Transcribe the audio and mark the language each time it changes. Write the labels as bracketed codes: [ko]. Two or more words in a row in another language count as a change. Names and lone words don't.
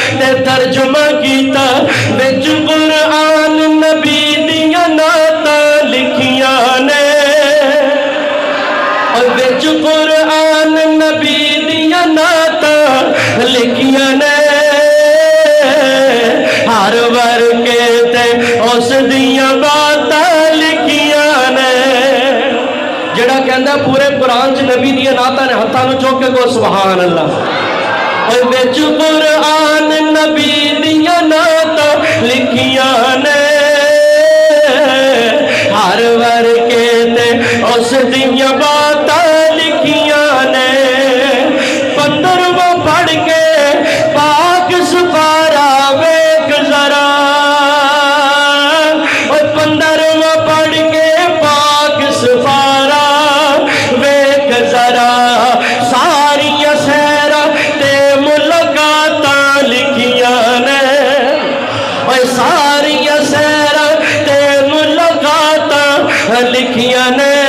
[pa] تے ترجمہ کیتا وچ قرآن نبی دیاں نعتاں لکھیاں نے وچ قرآن نبی دیاں نعتاں لکھیاں نے ہر ورکے تے اس دیاں باتاں لکھیاں نے جڑا کہندا پورے قرآن چ نبی دیاں نعتاں نے ہتھاں نوں چوک کے کو [ar] سبحان اللہ [pa] وچ قرآن نبی دیاں نعتاں لکھیاں نے ہر ورکے تے اس دیاں باتاں لکھیاں نے 15واں پڑھ کے پاک سپارا ویکھ ذرا 15واں پڑھ کے پاک سپارا ویکھ ذرا ساریاں سیراں تے ملاقاتاں لکھیاں نے ساریاں سیراں تے ملاقاتاں لکھیاں نے